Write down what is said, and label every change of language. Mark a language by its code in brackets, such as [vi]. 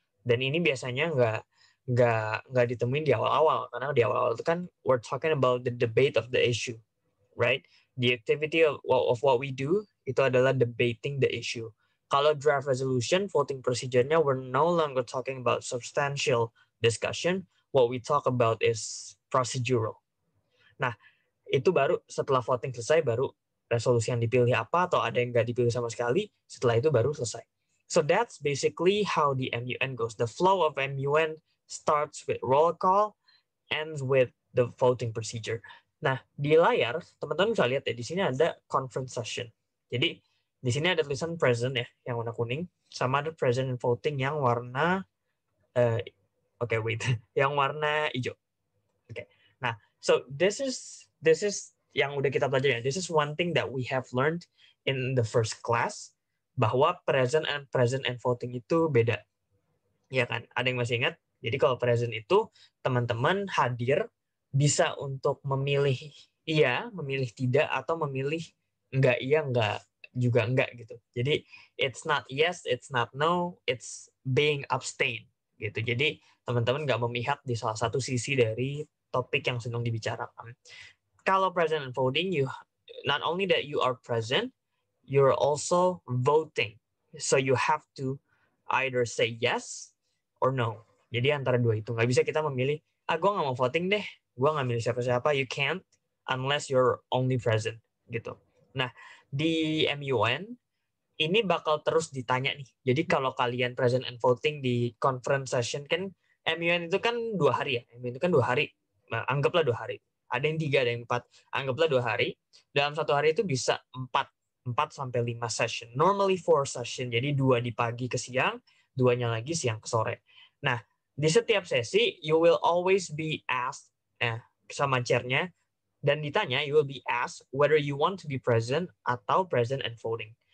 [id] Dan ini biasanya nggak ditemuin di awal-awal karena di awal-awal itu kan [en] we're talking about the debate of the issue, right? The activity of what we do [id] itu adalah [en] debating the issue. Kalau draft resolution, voting procedure-nya, we're no longer talking about substantial discussion. What we talk about is procedural. [id] Nah, itu baru setelah voting selesai, baru resolusi yang dipilih apa, atau ada yang nggak dipilih sama sekali, setelah itu baru selesai. [en] So that's basically how the MUN goes. The flow of MUN starts with roll call, ends with the voting procedure. [id] Nah, di layar, teman-teman bisa lihat ya, di sini ada conference session. Jadi, di sini ada tulisan present ya, yang warna kuning, sama ada present and voting yang warna, yang warna hijau. Oke. Nah, [en] so this is [id] yang udah kita pelajari. [en] This is one thing that we have learned in the first class, [id] bahwa present and voting itu beda. Ya kan? Ada yang masih ingat? Jadi kalau present itu teman-teman hadir bisa untuk memilih iya, memilih tidak, atau memilih enggak iya, enggak juga enggak gitu. [en] Jadi it's not yes, it's not no, it's being abstain gitu. [id] Jadi teman-teman nggak memihak di salah satu sisi dari topik yang sedang dibicarakan. [en] Kalau present and voting, you not only that you are present, you're also voting. So you have to either say yes or no. [id] Jadi antara dua itu. Nggak bisa kita memilih, gue nggak mau voting deh, gue nggak milih siapa-siapa. [en] You can't unless you're only present. [id] Gitu. Nah, di MUN, ini bakal terus ditanya nih. Jadi kalau kalian present and voting di conference session, kan MUN itu kan 2 hari ya. MUN itu kan 2 hari. Nah, anggaplah 2 hari. Ada yang 3, ada yang 4. Anggaplah 2 hari. Dalam 1 hari itu bisa 4 sampai 5 session. [en] Normally 4 session. [id] Jadi 2 di pagi ke siang, 2-nya lagi siang ke sore. Nah, di setiap sesi, [en] you will always be asked [id] sama chairnya, dan ditanya, [en] you will be asked whether you want to be present atau present and voting.